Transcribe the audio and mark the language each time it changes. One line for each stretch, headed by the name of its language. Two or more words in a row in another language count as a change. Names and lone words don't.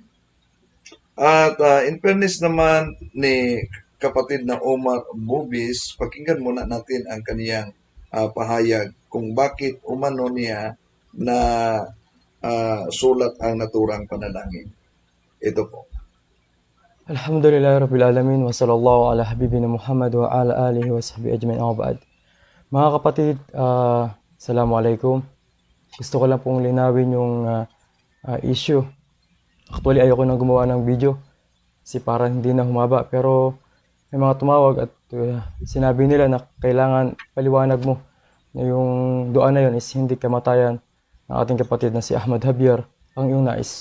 Filipino: At in fairness naman ni kapatid na Omar Bubis, pakinggan muna natin ang kaniyang pahayag kung bakit umano niya na sulat ang naturang panalangin. Ito po.
Arabic: الحمد لله رب العالمين وصلى الله على حبيبنا محمد وعلى آله وصحبه أجمعين وبعد.
Filipino: Mga kapatid, Assalamualaikum. Gusto ko lang pong linawin yung issue. Actually, ayoko nang gumawa ng video kasi parang hindi na humaba. Pero may mga tumawag at sinabi nila na kailangan paliwanag mo na yung dua na yun is hindi kamatayan ng ating kapatid na si Ahmad Javier ang iyong nais.